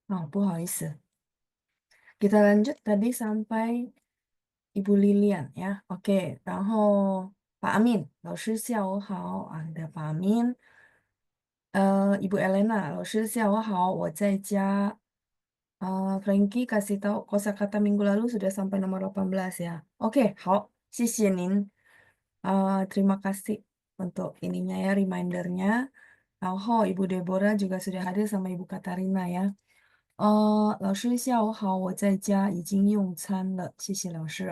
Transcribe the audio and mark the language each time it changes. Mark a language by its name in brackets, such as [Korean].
[Chinese] 不好意思， [Indonesian] kita lanjut tadi sampai Ibu Lilian ya, oke. [Chinese] 然后 Pak Amin, 老师下午好，ada Pak Amin. Ibu Elena, 老师下午好，我在家. [Indonesian] Frankie kasih tahu kosakata minggu lalu sudah sampai nomor 18 ya. [Chinese] Oke, 好，谢谢您. [Indonesian] Terima kasih untuk ininya ya, remindernya. 然后 Ibu Deborah juga sudah hadir sama Ibu Katarina ya. [Chinese] 老师下午好，我在家已经用餐了，谢谢老师.